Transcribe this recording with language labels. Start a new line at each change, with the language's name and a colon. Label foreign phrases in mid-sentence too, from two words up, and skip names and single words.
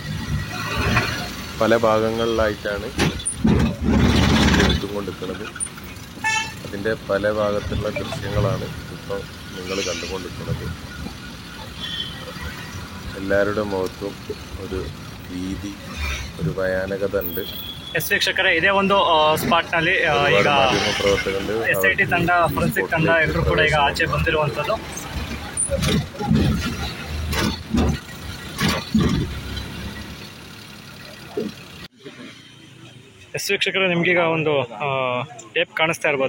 Malayalam: പല ഭാഗങ്ങളിലായിട്ടാണ് എടുത്തുകൊണ്ടിരിക്കുന്നത്. അതിൻ്റെ പല ഭാഗത്തുള്ള ദൃശ്യങ്ങളാണ് ഇപ്പോൾ നിങ്ങൾ കണ്ടുകൊണ്ടിരിക്കുന്നത്. എല്ലാവരുടെ മുഖത്തും ഒരു ഭീതി, ഒരു ഭയാനകത ഉണ്ട്.
Kannada: ಎಸ್ ವೀಕ್ಷಕರೇ, ಇದೇ ಒಂದು ಸ್ಪಾಟ್ನಲ್ಲಿ ಈಗ SIT ತಂಡ, ಫೊರೆನ್ಸಿಕ್ ತಂಡ ಎಲ್ಲರೂ ಕೂಡ ಈಗ ಆಚೆ ಬಂದಿರುವಂಥದ್ದು. ಎಸ್ ವೀಕ್ಷಕರೇ, ನಿಮಗೀಗ ಒಂದು ಟೇಪ್ ಕಾಣಿಸ್ತಾ ಇರ್ಬೋದು.